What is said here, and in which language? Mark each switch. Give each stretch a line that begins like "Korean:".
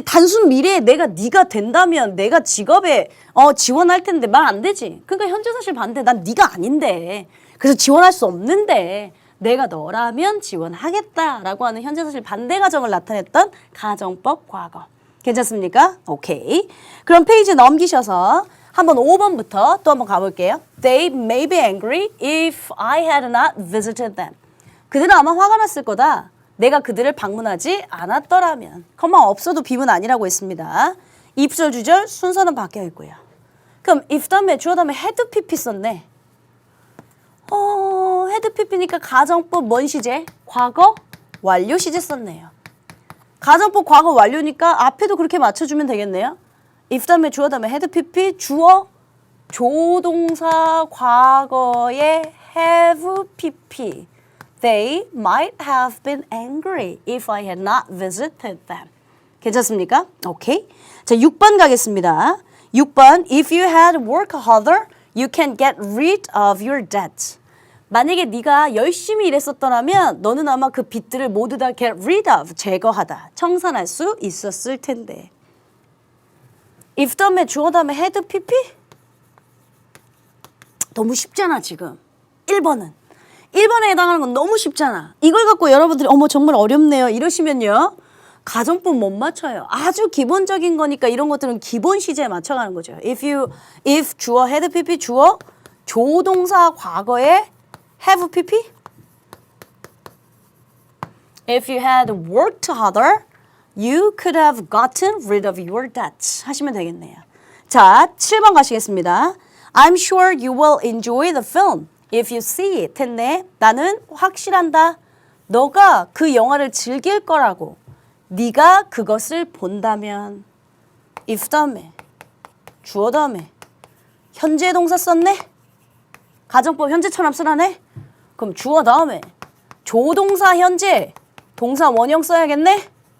Korean: 단순 미래에 내가 네가 된다면 내가 직업에 지원할 텐데 말 안 되지. 그러니까 현재사실 반대. 난 네가 아닌데. 그래서 지원할 수 없는데 내가 너라면 지원하겠다라고 하는 현재사실 반대 가정을 나타냈던 가정법 과거. 괜찮습니까? 오케이. 그럼 페이지 넘기셔서 한번 5번부터 또 한번 가볼게요.
English: They may be angry if I had not visited them.
Korean: 그들은 아마 화가 났을 거다. 내가 그들을 방문하지 않았더라면. 컴마 없어도 비문 아니라고 했습니다. 입절 주절 순서는 바뀌어 있고요. 그럼 if 다음에 주어 다음에 had pp 썼네. had pp니까 가정법 뭔 시제? 과거 완료 시제 썼네요. 가정법 과거 완료니까 앞에도 그렇게 맞춰주면 되겠네요. if 다음에 주어 다음에 had pp 주어 조동사 과거에 have pp.
English: They might have been angry if I had not visited them.
Korean: 괜찮습니까? 오케이. 자, 6번 가겠습니다. 6번.
English: If you had worked harder, you can get rid of your debt.
Korean: 만약에 네가 열심히 일했었더라면 너는 아마 그 빚들을 모두 다 get rid of, 제거하다, 청산할 수 있었을 텐데. if 다음에 주어 다음에 had pp? 너무 쉽잖아 지금. 1번은. 1번에 해당하는 건 너무 쉽잖아. 이걸 갖고 여러분들이 어머 정말 어렵네요 이러시면요. 가정법 못 맞춰요. 아주 기본적인 거니까 이런 것들은 기본 시제에 맞춰가는 거죠. if 주어 had pp 주어 조동사 과거에 have pp.
English: If you had worked harder, you could have gotten rid of your debt.
Korean: 하시면 되겠네요. 자, 7번 가시겠습니다.
English: I'm sure you will enjoy the film if you see it.
Korean: 했네. 나는 확실한다. 너가 그 영화를 즐길 거라고. 네가 그것을 본다면. if 다음에 주어 다음에 현재 동사 썼네. 가정법 현재처럼 쓰라네. 그럼 주어 다음에 조동사 현재 동사 원형 써야겠네.